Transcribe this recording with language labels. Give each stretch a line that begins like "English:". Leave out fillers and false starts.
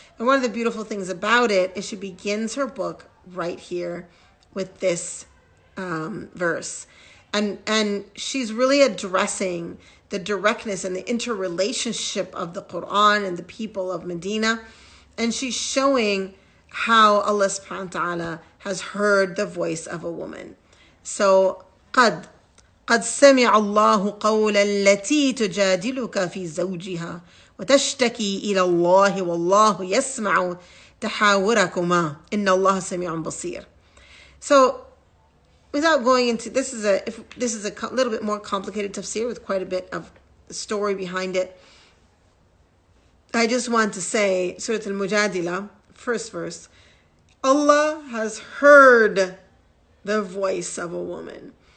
English: And one of the beautiful things about it is she begins her book right here with this verse. And she's really addressing the directness and the interrelationship of the Quran and the people of Medina. And she's showing how Allah subhanahu wa ta'ala has heard the voice of a woman.
Arabic: So, قد سمع الله قول التي تجادلك في زوجها وتشتكي إلى الله والله يسمع تحاوركما إن الله سميع بصير.
English: So, without going into this is a little bit more complicated tafsir with quite a bit of story behind it. I just want to say Surah Al-Mujadila, first verse. Allah has heard the voice of a woman.